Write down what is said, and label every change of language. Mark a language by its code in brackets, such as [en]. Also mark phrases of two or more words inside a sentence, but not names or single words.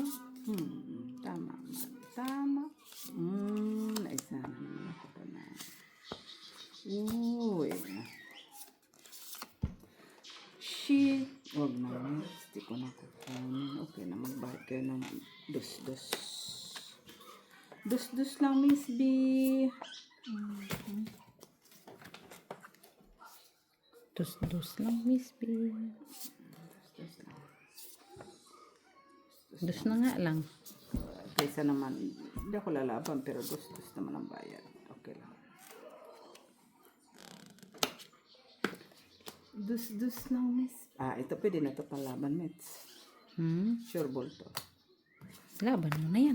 [tl] Tama man. Tama. Naisa na naman ako pa na. Uy. Shit. Huwag na, Mitch. Di ko na kukunin. Okay na, magbayad kayo ng dus-dus. Dus-dus lang, Miss B. Dus lang, Miss B. Dus na nga lang. Kaysa naman, hindi ako lalaban, pero dus-dus naman ang bayad. Okay lang. Dus-dus lang, Miss. Ito pwede na ito palaban, Mitch. [en] Sure ball [tl] to. Laban mo na yan.